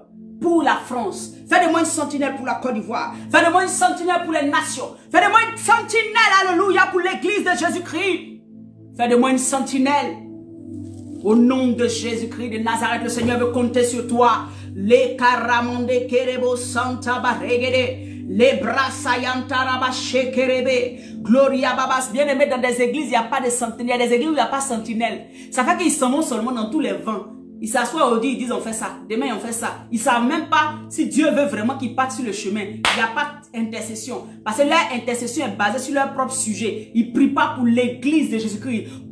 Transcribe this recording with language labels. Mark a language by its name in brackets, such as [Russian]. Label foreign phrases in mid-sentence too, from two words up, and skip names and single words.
[French] Pour la France. Fais de moi une sentinelle pour la Côte d'Ivoire. Fais de moi une sentinelle pour les nations. Fais de moi une sentinelle, alléluia, pour l'église de Jésus-Christ. Fais de moi une sentinelle. Au nom de Jésus-Christ de Nazareth, le Seigneur veut compter sur toi. Les caramonde kerebo santa baregede. Les brasayantara shekerebe. Gloria babas. Bien aimé, dans des églises, il n'y a pas de sentinelle. Il y a des églises où il n'y a pas de sentinelle. Ça fait qu'ils s'en vont seulement dans tous les vents. Ils s'assoient aujourd'hui, ils disent on fait ça. Demain on fait ça. Ils ne savent même pas si Dieu veut vraiment qu'ils partent sur le chemin. Il n'y a pas d'intercession. Parce que leur intercession est basée sur leur propre sujet. Ils ne prient pas pour l'église de Jésus-Christ.